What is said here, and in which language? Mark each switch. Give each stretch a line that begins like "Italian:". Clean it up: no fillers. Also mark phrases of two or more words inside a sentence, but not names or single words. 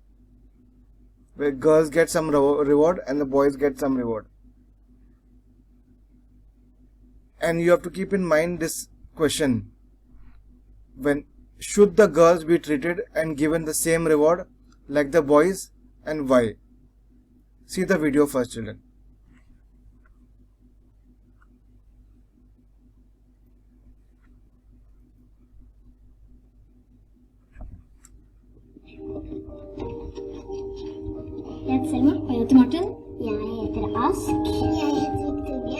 English: Where girls get some reward and the boys get some reward. And you have to keep in mind this question: when should the girls be treated and given the same reward like the boys, and why? See the video first, children.
Norwegian: Jeg heter Selma. Og jeg heter Martin. Jeg heter Ask. Jeg heter Victoria.